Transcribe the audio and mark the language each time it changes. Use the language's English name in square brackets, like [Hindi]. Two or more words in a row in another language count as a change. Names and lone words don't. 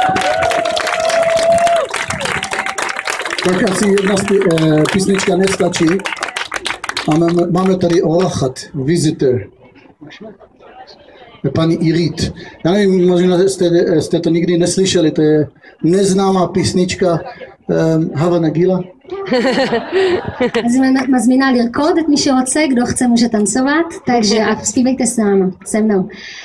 [Czech] Tak asi jedna písnička nestačí. A máme tady orachat, visitor. Paní Irit. Já nevím, možná jste to nikdy neslyšeli, to je neznámá písnička Hava Nagila. [Hebrew] אז אני מזמינה לרקוד את מי שרוצה, [Czech] kdo chce může tancovat, takže zpívejte s námi, se mnou.